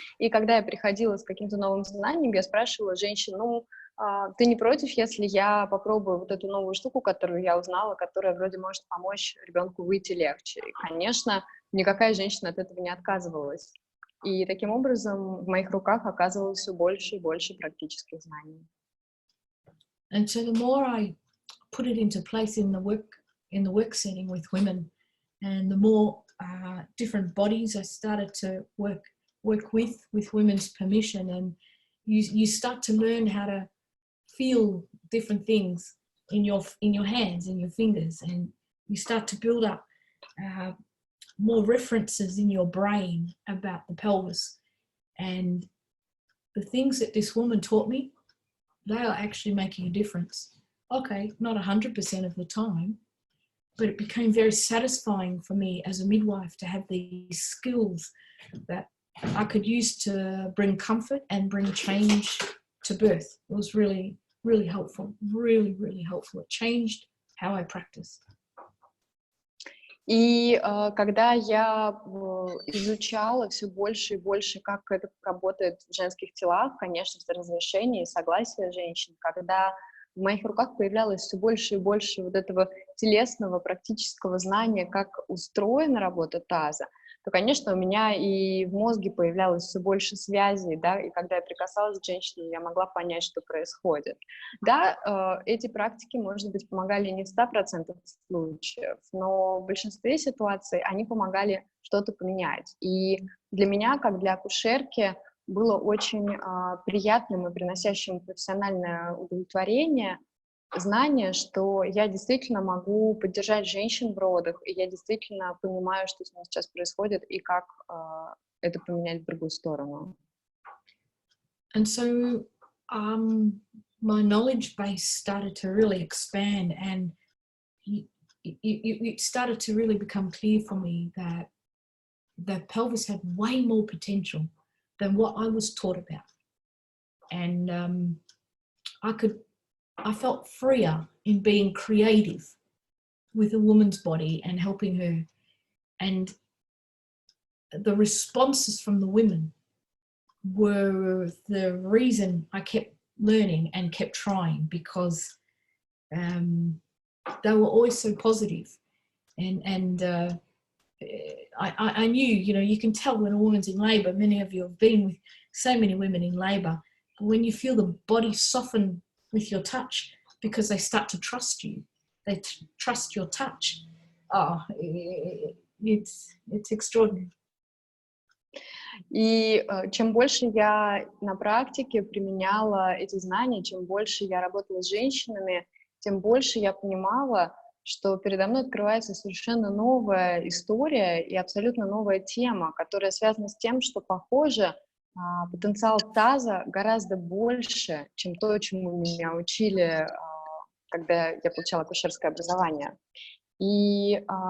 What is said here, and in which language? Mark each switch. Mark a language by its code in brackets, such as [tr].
[ru] И когда я приходила с каким-то новым знанием, я спрашивала женщин, ну, ты не против, если я попробую вот эту новую штуку, которую я узнала, которая вроде может помочь ребенку выйти легче? И, конечно, никакая женщина от этого не отказывалась. И таким образом в моих руках оказывалось все больше и больше практических знаний. [en] And so the more I put it into place in the work setting with women, and the more different bodies I started to work with women's permission, and you start to learn how to feel different things in your hands, in your fingers, and you start to build up more references in your brain about the pelvis. And the things that this woman taught me, they are actually making a difference. Okay, not 100% of the time, but it became very satisfying for me as a midwife to have these skills that I could use to bring comfort and bring change to birth. It was really, really helpful, really, really helpful. It changed how I practice. [ru] И когда я изучала все больше и больше, как это работает в женских телах, конечно, с разрешения и согласия женщин, когда в моих руках появлялось все больше и больше вот этого телесного, практического знания, как устроена работа таза, то, конечно, у меня и в мозге появлялось все больше связей, да, и когда я прикасалась к женщине, я могла понять, что происходит. Да, эти практики, может быть, помогали не в 100% случаев, но в большинстве ситуаций они помогали что-то поменять. И для меня, как для акушерки, было очень приятным и приносящим профессиональное удовлетворение знание, что я действительно могу поддержать женщин в родах, и я действительно понимаю, что с ними сейчас происходит, и как это поменять в другую сторону. [en] And so my knowledge base started to really expand, and it started to really become clear for me that the pelvis had way more potential than what I was taught about. And I felt freer in being creative with a woman's body and helping her. And the responses from the women were the reason I kept learning and kept trying, because they were always so positive. And I knew, you can tell when a woman's in labour. Many of you have been with so many women in labour. But when you feel the body soften with your touch, because they start to trust you, they trust your touch. Oh, it's extraordinary. [ru] И чем больше я на практике применяла эти знания, чем больше я работала с женщинами, тем больше я понимала, что передо мной открывается совершенно новая история и абсолютно новая тема, которая связана с тем, что, похоже, потенциал таза гораздо больше, чем то, чему меня учили, когда я получала акушерское образование. И